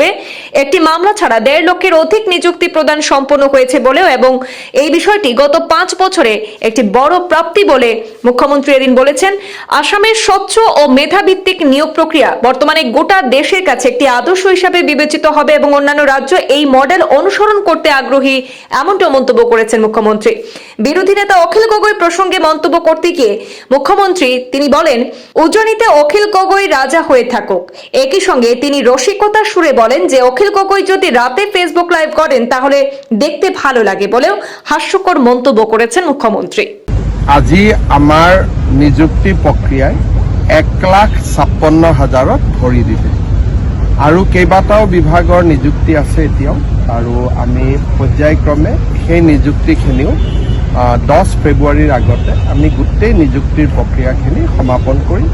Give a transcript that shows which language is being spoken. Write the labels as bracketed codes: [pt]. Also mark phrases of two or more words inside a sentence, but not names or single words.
[bn] একটি মামলা ছাড়া 1.5 লক্ষের অধিক নিযুক্তি প্রদান সম্পন্ন হয়েছে বলেও এবং এই বিষয়টি গত 5 বছরে একটি বড় প্রাপ্তি বলে মুখ্যমন্ত্রী এদিন বলেছেন। আসামের স্বচ্ছ ও মেধাভিত্তিক নিয়োগ প্রক্রিয়া বর্তমানে গোটা দেশের কাছে একটি আদর্শ হিসাবে বিবেচিত হবে এবং অন্যান্য রাজ্য এই মডেল অনুসরণ করতে আগ্রহী, এমনটা মন্তব্য করেছেন মুখ্যমন্ত্রী। বিরোধী নেতা অখিল গগৈ প্রসঙ্গে মন্তব্য করতে গিয়ে মুখ্যমন্ত্রী তিনি বলেন, উজ্জয়িনীতে অখিল গগৈ রাজা হয়ে থাকুক। একই সঙ্গে তিনি রসিকতার সুরে বলেন যে অখিল গগৈ যদি রাতে ফেসবুক লাইভ করেন তাহলে দেখতে ভালো লাগে বলেও হাস্যকর মন্তব্য করেছেন মুখ্যমন্ত্রী। [as] আজি আমাৰ নিযুক্তি প্ৰক্ৰিয়াই 1,56,000-ত ভৰি দিছে আৰু কেইবাটাও বিভাগৰ নিযুক্তি আছে এতিয়াও, আৰু আমি পৰ্যায়ক্ৰমে সেই নিযুক্তিখিনিও 10 ফেব্ৰুৱাৰীৰ আগতে আমি গোটেই নিযুক্তিৰ প্ৰক্ৰিয়াখিনি সমাপন কৰিম।